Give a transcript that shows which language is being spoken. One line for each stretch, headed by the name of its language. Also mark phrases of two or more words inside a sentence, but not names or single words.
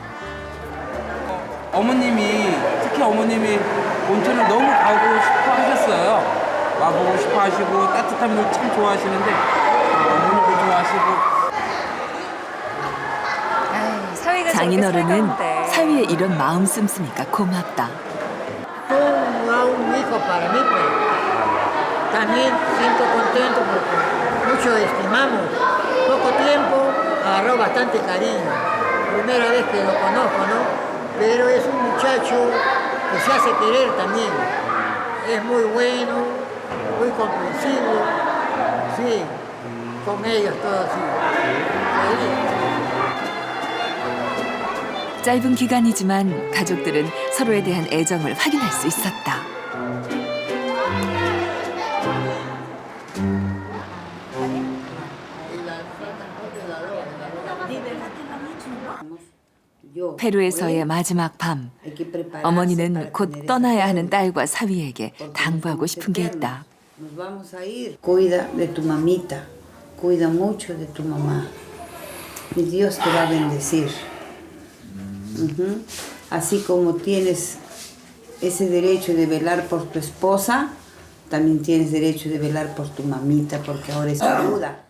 Korean: 특히 어머님이 온천을 너무 가고 싶어 하셨어요. 와보고 싶어 하시고 따뜻한 물 참 좋아하시는데 어머님도 좋아하시고. 장인어른은 사위의 이런 마음 씀씀이가 고맙다.
Spanish: Un hijo para mí, pues. también siento contento porque mucho estimamos. Poco tiempo agarró bastante cariño. Primera vez que lo conozco, ¿no? Pero es un muchacho que se hace querer también. Es muy bueno, muy comprensivo. Sí, con ellos todo así.
Korean: 짧은 기간이지만 가족들은 서로에 대한 애정을 확인할 수 있었다. 페루에서의 마지막 밤, 어머니는 곧 떠나야 하는 딸과 사위에게 당부하고 싶은 게 있다.
Spanish: Nos vamos a ir. Cuida de tu mamita, cuida mucho de tu mamá. Y Dios te va a bendecir. Así como tienes ese derecho de velar por tu esposa, también tienes derecho de velar por tu mamita, porque ahora es viuda.